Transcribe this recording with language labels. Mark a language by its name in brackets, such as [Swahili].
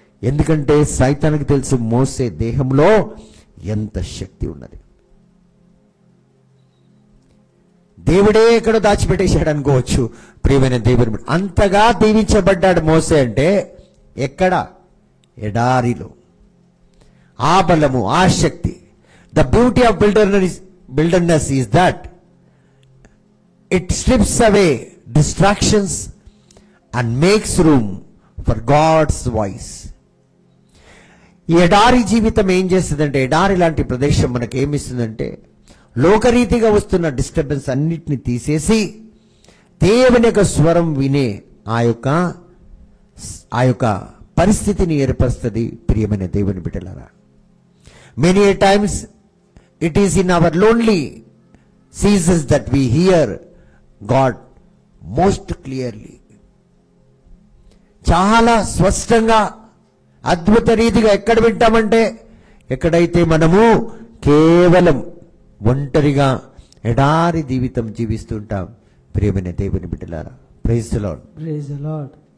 [Telugu] ఎందుకంటే సైతానికి తెలుసు మోసే దేహంలో ఎంత శక్తి ఉన్నది. దేవుడే ఎక్కడో దాచిపెట్టేశాడు అనుకోవచ్చు. ప్రియమైన దేవుని అంతగా దీవించబడ్డాడు మోసే అంటే ఎక్కడ? ఎడారిలో. ఆ బలము, ఆ శక్తి. [English] The beauty of wilderness is that it strips away distractions and makes room for God's voice. [Telugu] ఈ ఎడారి జీవితం ఏం చేస్తుందంటే, ఎడారి లాంటి ప్రదేశం మనకి ఏమిస్తుందంటే, లోకరీతిగా వస్తున్న డిస్టర్బెన్స్ అన్నిటిని తీసేసి దేవుని యొక్క స్వరం వినే ఆ యొక్క పరిస్థితిని ఏర్పరుస్తుంది. ప్రియమైన దేవుని బిడ్డలారా, [English] Many times it is in our lonely seasons that we hear God most clearly. [Telugu] చాలా స్పష్టంగా, అద్భుత రీతిగా ఎక్కడ వింటామంటే, ఎక్కడైతే మనము కేవలం ఒంటరిగా ఎడారి జీవితం జీవిస్తుంటాం. ప్రియమైన దేవుని బిడ్డలారా, [English] Praise the Lord. Praise the Lord.